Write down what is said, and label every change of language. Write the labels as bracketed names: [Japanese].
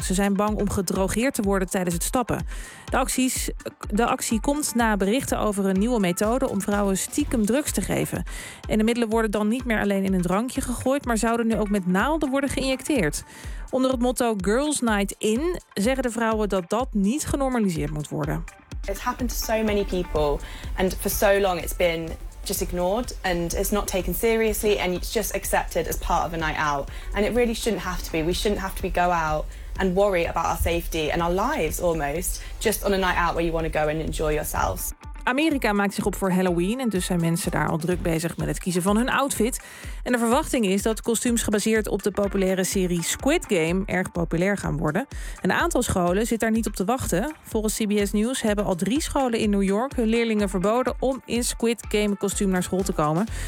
[Dutch] Ze zijn bang om gedrogeerd te worden tijdens het stappen. De actie komt na berichten over een nieuwe methode om vrouwen stiekem drugs te geven. En de middelen worden dan niet meer alleen in een drankje gegooid, maar zouden nu ook met naalden worden geïnjecteerd. Onder het motto Girls Night In zeggen de vrouwen dat dat niet genormaliseerd moet worden. [English] It's happened to so many people and for so long it's been just ignored and it's not taken seriously and it's just accepted as part of a night out. And it really shouldn't have to be. We shouldn't have to be go out and worry about our safety and our lives almost just on a night out where you want to go and enjoy yourselves. [Dutch] Amerika maakt zich op voor Halloween en dus zijn mensen daar al druk bezig met het kiezen van hun outfit. En de verwachting is dat kostuums gebaseerd op de populaire serie Squid Game erg populair gaan worden. Een aantal scholen zit daar niet op te wachten. Volgens CBS News hebben al 3 scholen in New York hun leerlingen verboden om in Squid Game kostuum naar school te komen.